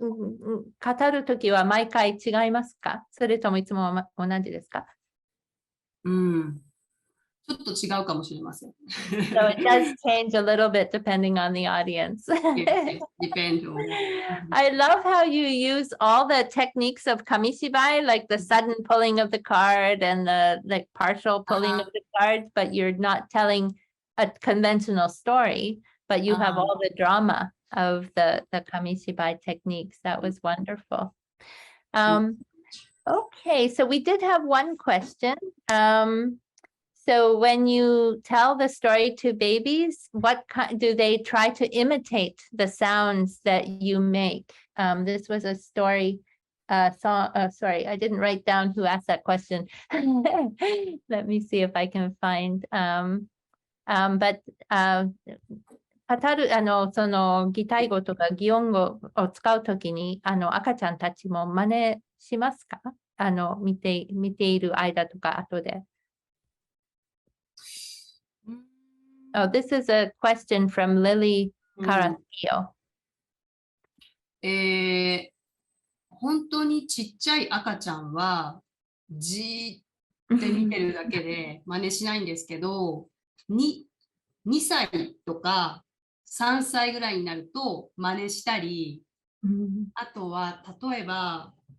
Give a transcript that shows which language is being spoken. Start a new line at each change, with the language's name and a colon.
Japanese: 語るときは毎回違いますか？それともいつも同じですか？ちょっと違うかもしれません。
English: So it does change a little bit depending on the audience. Yes, depend on. I love how you use all the techniques of Kamishibai, like the sudden pulling of the card and the like partial pulling of the card, but you're not telling a conventional story, but you have all the drama of the Kamishibai techniques. That was wonderful. Okay, so we did have one question. So when you tell the story to babies, what do they try to imitate the sounds that you make? This was a story song. Sorry, I didn't write down who asked that question. Let me see if I can find.
Japanese: But 語るその擬態語とか擬音語を使うときに赤ちゃんたちも真似しますか？見ている間とか後で。
English: Oh, this is a question from Lily Carasquillo.
Japanese: 本当にちっちゃい赤ちゃんはじーって見てるだけで真似しないんですけど、2歳とか3歳ぐらいになると真似したり、あとは例えば